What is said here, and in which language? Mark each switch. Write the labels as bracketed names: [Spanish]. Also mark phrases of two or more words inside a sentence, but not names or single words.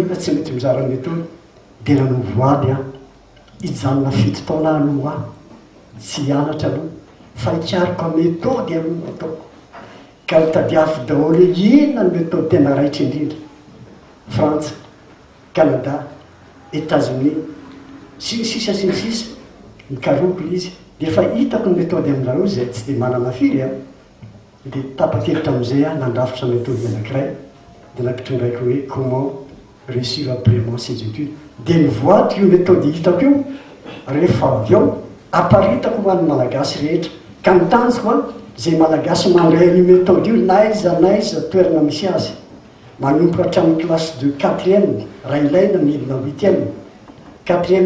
[Malagasy] olona tsy mety mizara méthode dia nanao voady a hijanona 7 taona aloha a tsy hianatra aloha fa hikariko a méthode aloha nataoko ka tadiafo daholo inona ny méthode tena raitra indrindra frantsa Canada États-Unis sisa mikaroko izy dia efa hitako ny méthode aminareo zay tsy dia manana firy a dia tapa-kevitra amin'izay a nandrafitra méthode anankiray dia nampitondraiko hoe [French] comment réussir après ses études [Malagasy] dia nivoatra io méthode hitako io rehefa avy ao aparitako ho an'ny malagasy rehetra ka mitanjoko a zay malagasy mandray io méthode io naiza toerana misy azy manompoka hatramin'ny [French] classe de 4e [Malagasy] raha ilaina midina 8e 4e